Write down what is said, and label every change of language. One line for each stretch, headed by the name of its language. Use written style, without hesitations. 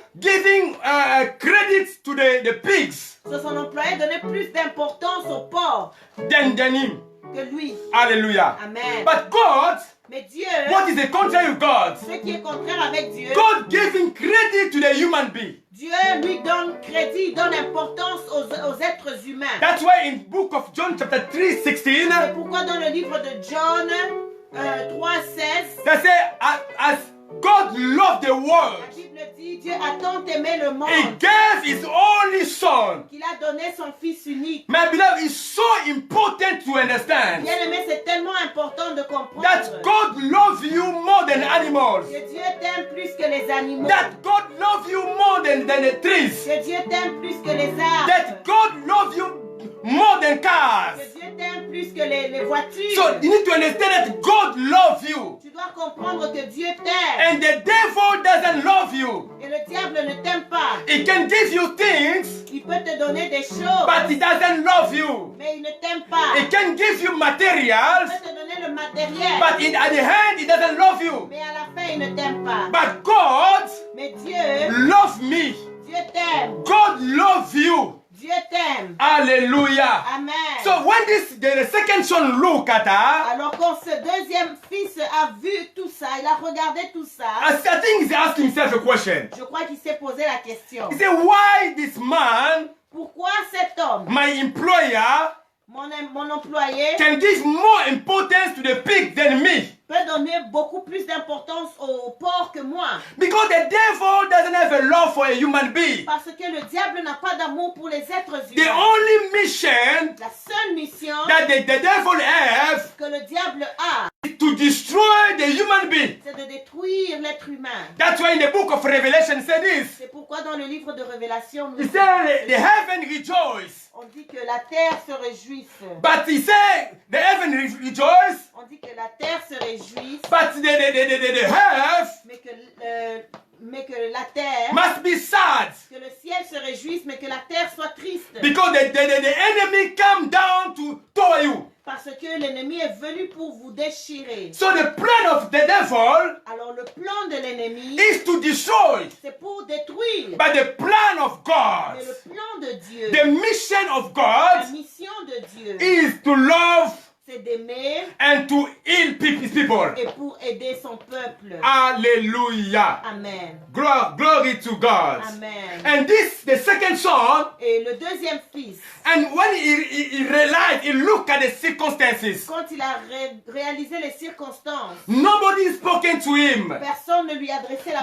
English: giving credit to the pigs
French: son employé donnait plus d'importance aux porcs
English: than him.
French: que lui.
English: Hallelujah. Amen. But God,
French: Mais Dieu,
English: what is the contrary of God?
French: ce qui est contraire avec Dieu,
English: God giving credit to the human being.
French: Dieu lui donne crédit, donne importance aux êtres humains.
English: That's why in book of John chapter 3:16,
French: C'est pourquoi dans le livre de John 3:16,
English: they say as God loved the
French: la
English: world,
French: Bible dit Dieu a tant aimé le
English: He
French: monde
English: gave His only Son.
French: qu'il a donné son Fils unique.
English: My beloved, it's so important to understand
French: Bien aimé, c'est tellement important de comprendre
English: that God loves you more than animals.
French: que Dieu t'aime plus que les animaux,
English: That God loves you more than the trees.
French: que Dieu t'aime plus que les arbres,
English: That God loves you more than cars.
French: que Dieu t'aime plus que les voitures.
English: So you need to understand that God loves you.
French: Tu dois comprendre que Dieu t'aime
English: And the devil doesn't love you.
French: et le diable ne t'aime pas.
English: He can give you things,
French: Il peut te donner des choses,
English: but he doesn't love you.
French: mais il ne t'aime pas.
English: He can give you
French: Il
English: materials,
French: peut te donner le matériel,
English: but at the end, he doesn't love you.
French: mais à la fin, il ne t'aime pas.
English: But God
French: Mais Dieu
English: loves me.
French: Dieu t'aime.
English: God loves you.
French: Dieu t'aime.
English: Hallelujah. Amen. So when the second son look at her,
French: Alors quand ce deuxième fils a vu tout ça, il a regardé tout ça,
English: I think he's asking himself a question.
French: je crois qu'il s'est posé la question.
English: He said, why this man,
French: Pourquoi cet homme,
English: my employer,
French: mon employé,
English: can give more importance to the pig than me?
French: peut donner beaucoup plus d'importance au porc que moi?
English: Because the devil doesn't have a love for a human being.
French: Parce que le diable n'a pas d'amour pour les êtres
English: The
French: humains.
English: only mission
French: La seule mission
English: that the devil has
French: que le diable a,
English: is to destroy the human being.
French: c'est de détruire l'être humain.
English: That's why in the book of Revelation said this.
French: C'est pourquoi dans le livre de Révélation,
English: He said the heaven rejoice.
French: on dit que la terre se réjouisse.
English: But he said the heaven rejoice,
French: On dit que la terre se réjouisse,
English: but the earth
French: mais que la terre,
English: must be sad.
French: que le ciel se réjouisse, mais que la terre soit triste.
English: Because the enemy come down to tow you.
French: Parce que l'ennemi est venu pour vous déchirer.
English: So the plan of the devil
French: Alors le plan de l'ennemi,
English: is to destroy.
French: c'est pour détruire.
English: But the plan of God,
French: Mais le plan de Dieu,
English: the mission of
French: la
English: God
French: mission de Dieu,
English: is to love
French: c'est d'aimer
English: and to heal his people.
French: et pour aider son peuple.
English: Hallelujah. Amen. Glory to God. Amen. And this, the second son,
French: Et le deuxième fils,
English: and when he realized, he looked at the circumstances.
French: quand il a réalisé les circonstances,
English: Nobody spoken to him.
French: personne ne lui adressait la